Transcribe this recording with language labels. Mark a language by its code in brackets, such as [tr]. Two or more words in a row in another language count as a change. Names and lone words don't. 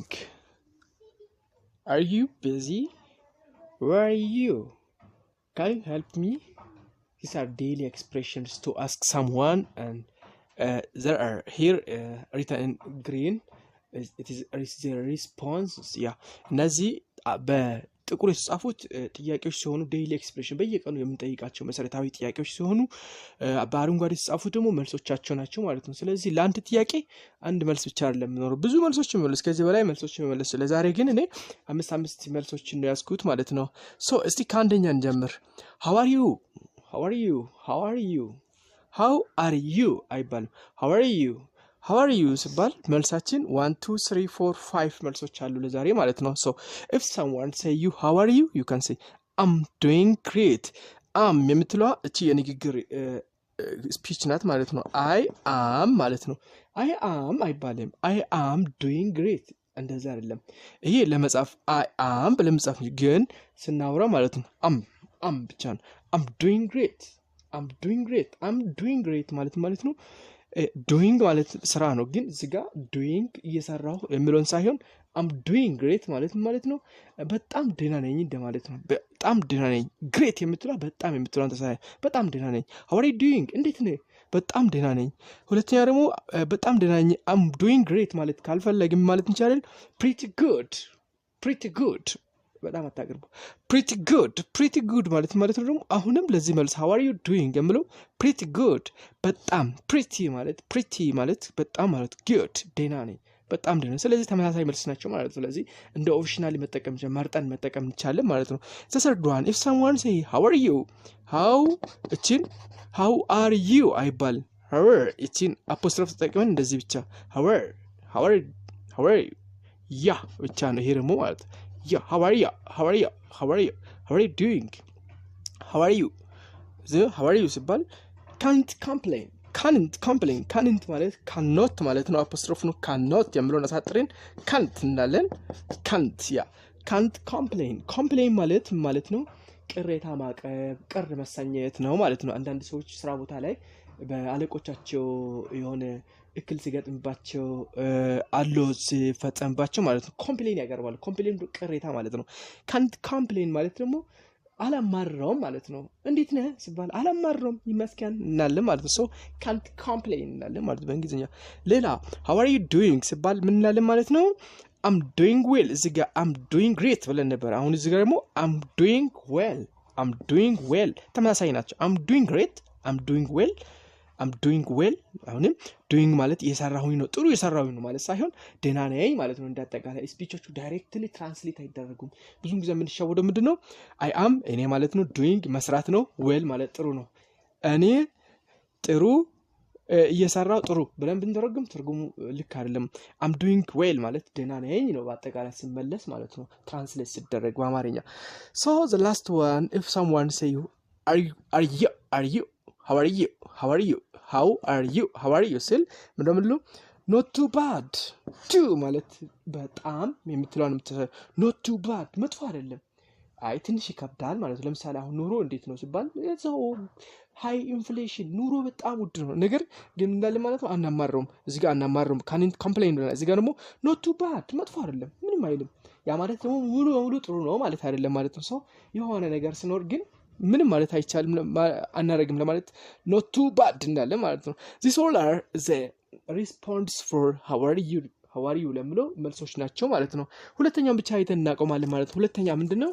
[en] Are you busy? Where are you? Can you help me? These are daily expressions to ask someone, and there are here written in green. It is the response. Yeah. [am] እነዚህ በጥቁር የተጻፉት ጥያቄዎች ሲሆኑ [en] daily expression [am] በየቀኑ የምንጠይቃቸው መሰረታዊ ጥያቄዎች ሲሆኑ በአረንጓዴ የተጻፉት ደግሞ መልሶቻቸው ናቸው ማለት ነው። ስለዚህ ለአንድ ጥያቄ አንድ መልስ ብቻ አይደለም የሚኖረው፣ ብዙ መልሶች መመለስ፣ ከዚህ በላይ መልሶች መመለስ። ለዛሬ ግን እኔ አምስት መልሶችን ነው ያስኩት ማለት ነው። ሶ እስቲ ከአንደኛ እንጀምር። [en] how are you how are you how are you how are you [am] አይባልም። [en] how are you how are you [am] ሲባል መልሳችን 1 2 3 4 5 መልሶች አሉ ለዛሬ ማለት ነው። [en] so if someone say you how are you, you can say I'm doing great. [am] የምትለዋ እቺ የንግግር ስፒች ናት ማለት ነው። [en] I am [am] ማለት ነው። [en] I am [am] አይባልም። [en] I am doing great [am] እንደዛ አይደለም። ይሄ ለመጻፍ [en] I am [am] ለመጻፍ ግን ስናወራ ማለት ነው am ብቻ ነው። [en] I'm doing great I'm doing great I'm doing great [am] ማለት ነው። doing ማለት ስራ ነው፣ ግን እዚህ ጋር doing እየሰራው የሚለውን ሳይሆን [en] I'm doing great [am] ማለት ነው። በጣም ደህና ነኝ እንደማለት ነው። በጣም ደህና ነኝ። great የምትለው በጣም የምትለው ተሳይ በጣም ደህና ነኝ። [en] how are you doing [am] እንዴት ነህ? በጣም ደህና ነኝ። ሁለተኛ ደግሞ በጣም ደህና ነኝ [en] I'm doing great [am] ማለት ካልፈለግም ማለት እንችላለን [en] pretty good [am] በጣም አታቀርቡ። [en] pretty good [am] ማለት ነው ደግሞ አሁንም ለዚህ መልስ [en] how are you doing [am] የምለው [en] pretty good [am] በጣም pretty ማለት በጣም ማለት good ደህና ነኝ በጣም ደህና። ስለዚህ ተመሳሳይ መልስ ናቸው ማለት ነው። ስለዚህ እንደ ኦፕሽናሊ መጠቀም መርጠን መጠቀም እንችላለን ማለት ነው። [en] the third one, if someone say how are you, how are you [am] አይባልም። how እቺን አፖስትሮፍ ተጠቅመን እንደዚህ ብቻ [en] how are you [am] ያ ብቻ ነው። ይሄ ደግሞ ማለት [en] yeah how are you doing how are you [am] ሲባል can't ማለት cannot ማለት ነው። አፖስትሮፍ ነው cannot የሚለውን አሳጥረን can't እንዳለን [en] can't complain [am] ማለት ነው ቅሬታ ማቅረብ፣ ቅር መሰኘት ነው ማለት ነው። አንዳንድ ሰዎች ስራ ቦታ ላይ በአለቆቻቸው የሆነ እክል ሲገጥምባቸው አሎ ሲፈጸምባቸው ማለት ነው ኮምፕሌን ያቀርባሉ። ኮምፕሌን ቅሬታ ማለት ነው። [en] can't complain [am] ማለት ደግሞ አላማረውም ማለት ነው። እንዴት ነህ ሲባል አላማረውም ይመስገን እናለን ማለት ነው። [en] so can't complain [am] እናለን ማለት ነው በእንግሊዝኛ። ሌላ [en] how are you doing [am] ሲባል ምን እናለን ማለት ነው? [en] I'm doing well። [am] እዚህ ጋር [en] I'm doing great [am] ብለን ነበር። አሁን እዚህ ጋር ደግሞ [en] I'm doing well [am] ተመሳሳይ ናቸው። [en] I'm doing great I'm doing well [am] አሁንም doing ማለት እየሰራሁኝ ነው፣ ጥሩ እየሰራሁኝ ነው ማለት ሳይሆን ደህና ነኝ ማለት ነው። እንዳጠቃላይ ስፒቾቹ [en] directly translate [am] አይደረጉም። ብዙውን ጊዜ የምንሻወደው ምንድነው [en] I am [am] እኔ ማለት ነው፣ doing መስራት ነው፣ well ማለት ጥሩ ነው። እኔ ጥሩ እየሰራው ጥሩ ብለን ብንተረጉም ትርጉሙ ልክ አይደለም። [en] I'm doing well [am] ማለት ደህና ነኝ ነው በአጠቃላይ ሲመለስ ማለት ነው ትራንስሌት ሲደረግ በአማርኛ። [en] so the last one, if someone say you are you how are you [am] ስል ምንድነው [en] not too bad [am] too ማለት በጣም የምትለውን [en] not too bad [am] መጥፎ አይደለም፣ አይ ትንሽ ይከብዳል ማለት ነው። ለምሳሌ አሁን ኑሮ እንዴት ነው ሲባል እዛው [en] high inflation [am] ኑሮ በጣም ውድ ነው፣ ነገር ግን እንዳለ ማለት ነው አናማረውም። እዚህ ጋር አናማረውም [en] can't complain [am] ነው። እዚህ ጋር ደግሞ [en] not too bad [am] መጥፎ አይደለም ምንም አይልም። ያ ማለት ደግሞ ሙሉ በሙሉ ጥሩ ነው ማለት አይደለም ማለት ነው። ሰው የሆነ ነገር ሲኖር ግን ምንም ማለት አይቻልም አናረግም ለማለት [en] not too bad [am] እንዳለ ማለት ነው። [en] this all are the response for how are you [am] ለምለው መልሶች ናቸው ማለት ነው። ሁለተኛውን ብቻ አይተን እናቆማለን ማለት ነው። ሁለተኛ ምንድነው?